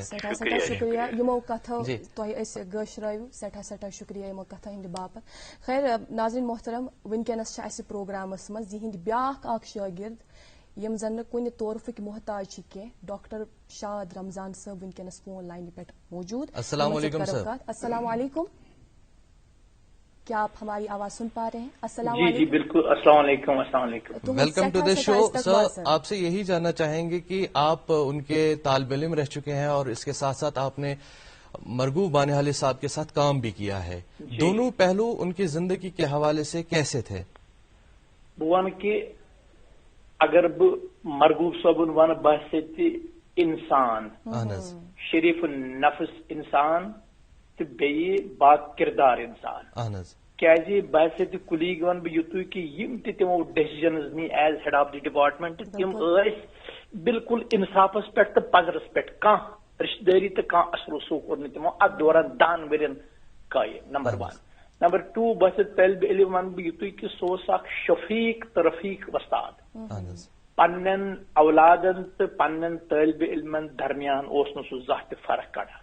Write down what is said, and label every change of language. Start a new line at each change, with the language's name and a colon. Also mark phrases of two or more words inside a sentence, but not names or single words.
Kashmiri: سٮ۪ٹھاہ شُکریہ یِمو کتھو تۄہہِ أسۍ گٲشرٲیِو, سٮ۪ٹھاہ شُکریہ یِمو کتھو ہٕنٛدِ باپتھ. خیر ناظریٖن محترم, وٕنکیٚنس چھِ اسہِ پروگرامس منٛز یِہٕنٛدۍ بیاکھ اکھ شٲگرد یم زن نہٕ کُنہِ طورفٕکۍ محتاج چھِ کینٛہہ, ڈاکٹر شاد رمضان صٲب وٕنکیٚنس فون لاینہِ پٮ۪ٹھ موجود.
Arabic: السلام علیکم
Urdu: سر.
Arabic: السلام علیکم,
Urdu: کیا آپ ہماری آواز سن پا رہے ہیں؟ السلام علیکم. جی بالکل,
Arabic: السلام علیکم. السلام علیکم,
English: Welcome to the show.
Urdu: سر آپ سے یہی جاننا چاہیں گے کہ آپ ان کے طالب علم رہ چکے ہیں اور اس کے ساتھ ساتھ آپ نے مرغوب بانحالی صاحب کے ساتھ کام بھی کیا ہے. دونوں پہلو ان کی زندگی کے حوالے سے کیسے تھے؟
Kashmiri: بہٕ کہ اگر بہ مرغوب صٲبُن ون باسہِ تہِ انسان, شریف نفس انسان تو بیٚیہِ با کردار انسان, کیازِ باسہِ تہِ کُلیٖگ ون بہٕ یُتُے کہ یم تہِ تِمو ڈیسیجنز نی
English: as head of the department,
Kashmiri: تِم ٲسۍ بالکل انصافس پٮ۪ٹھ تہٕ پزرس پٮ۪ٹھ, کانٛہہ رشتہٕ دٲری تہٕ کانٛہہ اثر رسوٗخ کوٚر نہٕ تِمو اتھ دوران 10 ؤرین قٲیِم. نمبر 1. نمبر 2, باسہِ طٲلبِ علم ون بہٕ یُتُے کہ سُہ اوس اکھ شفیق تہٕ رفیق وستاد. پننٮ۪ن اولادن تہٕ پننٮ۪ن طٲلبِ علمن درمیان اوس نہٕ سُہ زانٛہہ تہِ فرق کڑان.